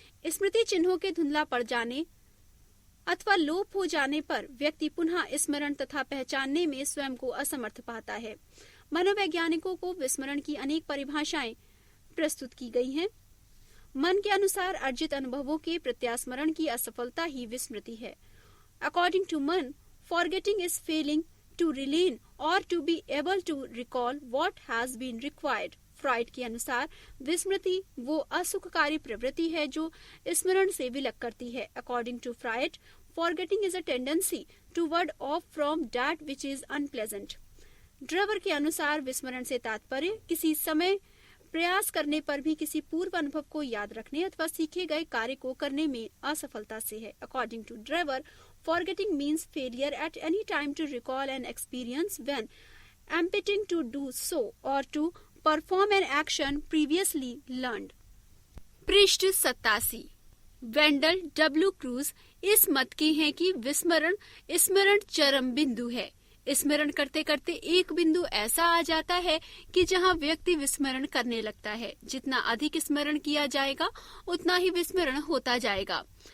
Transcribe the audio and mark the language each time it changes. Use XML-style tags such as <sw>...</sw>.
<hi>स्मृति चिन्हों के धुंधला पड़ जाने अथवा लोप हो जाने पर व्यक्ति पुनः स्मरण तथा पहचानने में स्वयं को असमर्थ पाता है। मनोवैज्ञानिकों को विस्मरण की अनेक परिभाषाएं प्रस्तुत की गई हैं। मन के अनुसार अर्जित अनुभवों के प्रत्यास्मरण की असफलता ही विस्मृति है।</hi> <en>According to Munn, forgetting is failing to retain or to be able to recall what has been required।</en> <hi>Fried के अनुसार विस्मृति वो असुखकारी प्रवृत्ति है जो स्मरण से विलग करती है।</hi> <en>According to Freud, forgetting is a tendency toward off from that which is unpleasant।</en> <hi>Drawer के अनुसार विस्मरण से तात्पर्य किसी समय प्रयास करने पर भी किसी पूर्व अनुभव को याद रखने अथवा सीखे गए कार्य को करने में असफलता से है।</hi> <en>According to Drever, forgetting means failure at any time to recall an experience when attempting to do so or to perform an action previously learned।</en> <hi>पृष्ठ 87। वेंडल डब्ल्यू क्रूज इस मत के हैं कि विस्मरण स्मरण चरम बिंदु है। स्मरण करते करते एक बिंदु ऐसा आ जाता है कि जहां व्यक्ति विस्मरण करने लगता है। जितना अधिक स्मरण किया जाएगा उतना ही विस्मरण होता जाएगा।</hi>